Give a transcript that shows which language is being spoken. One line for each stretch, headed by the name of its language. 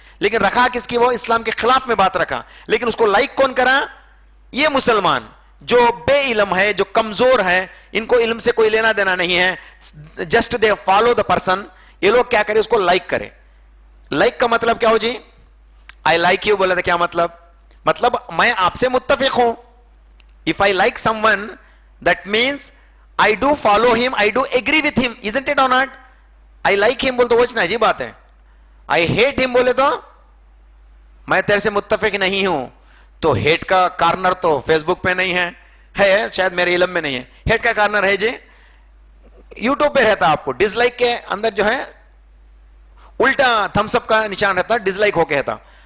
Urdu: لیکن رکھا کس کی, وہ اسلام کے خلاف میں بات رکھا. لیکن اس کو لائک کون کرا, یہ مسلمان جو بے علم ہے, جو کمزور ہے, ان کو علم سے کوئی لینا دینا نہیں ہے,
English: Just they follow the person.
Urdu: یہ لوگ کیا کرے, اس کو لائک کرے. لائک کا مطلب کیا ہو جی,
English: I like you
Urdu: بولا تھا, کیا مطلب میں آپ سے متفق ہوں.
English: If I like someone, that means I do follow him, I do agree with him, isn't it or not? I like him
Urdu: بولے تو وہ عجیب بات ہے.
English: I hate him
Urdu: بولے تو میں تیرے سے متفق نہیں ہوں. تو ہیٹ کا کارنر تو فیس بک پہ نہیں ہے, شاید میرے علم میں نہیں ہے. ہیٹ کا کارنر ہے جی یوٹیوب پہ رہتا, آپ کو ڈس لائک کے اندر جو ہے الٹا تھمس اپ کا نشان رہتا, ڈس لائک ہو کے رہتا.